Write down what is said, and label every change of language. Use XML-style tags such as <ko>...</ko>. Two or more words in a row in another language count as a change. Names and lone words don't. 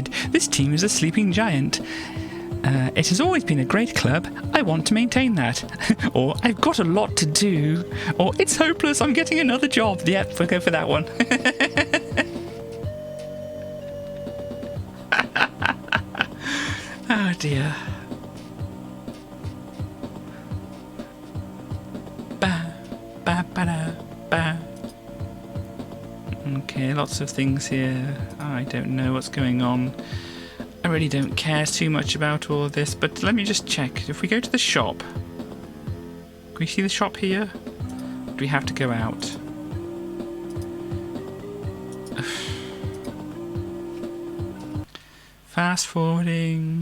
<en>This team is a sleeping giant. It has always been a great club. I want to maintain that. Or, I've got a lot to do. Or, it's hopeless. I'm getting another job. Yep, we'll go for that one. Oh dear. Ba, ba, ba, da, ba. Okay, lots of things here. I don't know what's going on. I really don't care too much about all of this, but let me just check. If we go to the shop, can we see the shop here? Or do we have to go out? Fast forwarding.</en>